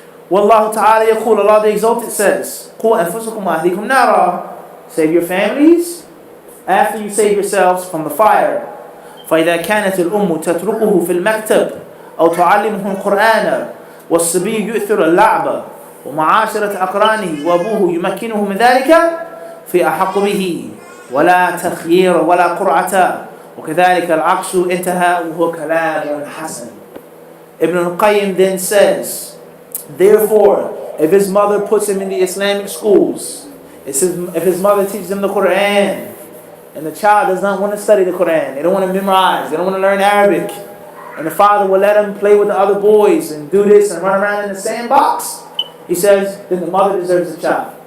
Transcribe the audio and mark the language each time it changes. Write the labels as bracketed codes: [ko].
[ar] Wallahu ta'ala yaqul, [en] Allah the Exalted says, [ar] قُوا أَنفُسَكُمْ وَأَهْلِيكُمْ نَارًا. [en] Save your families after you save yourselves from the fire. [ar] فَإِذَا كَانَتِ الْأُمُّ تَتْرُكُهُ فِي الْمَكْتَبِ أَوْ تُعَلِّمُهُ الْقُرْآنَ والصبي يؤثر اللعب ومعاشرة أقرانه وأبوه يمكنه من ذلك في أحق به ولا تخيير ولا قرعة وكذلك العكس انتهى وهو كلام حسن. [en] Ibn al-Qayyim then says, therefore, if his mother puts him in the Islamic schools, if his mother teaches him the Quran, and the child does not want to study the Quran, they don't want to memorize, they don't want to learn Arabic, and the father will let him play with the other boys and do this and run around in the sandbox, he says, then the mother deserves the child.